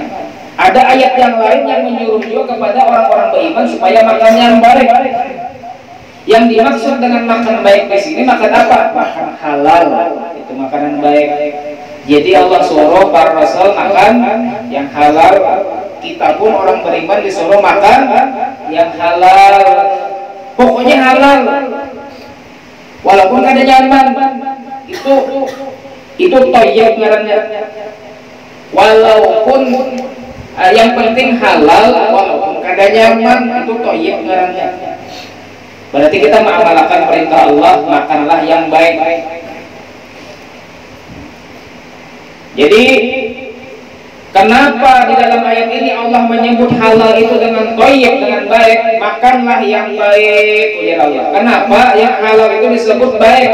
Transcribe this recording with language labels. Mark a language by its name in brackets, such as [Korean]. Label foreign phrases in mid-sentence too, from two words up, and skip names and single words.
[Indonesian] Ada ayat yang lain yang menyuruh juga kepada orang-orang beriman supaya makan yang baik. Yang dimaksud dengan makan baik di sini makan apa? Makan halal. Itu makanan baik. Jadi Allah suruh para rasul makan yang halal. Kita pun orang beriman disuruh makan yang halal. Pokoknya halal. [Banjar] Walaupun kada nyaman, itu thayyib ngarannya. [Indonesian] Walaupun yang penting halal, walaupun [Banjar] kada nyaman, [Indonesian] itu thayyib ngarannya. Berarti kita mengamalkan perintah Allah, makanlah yang baik. Jadi kenapa di dalam ayat ini Allah menyebut halal itu dengan thayyib, dengan baik? Makanlah yang baik, ujar Allah. Kenapa yang halal itu disebut baik?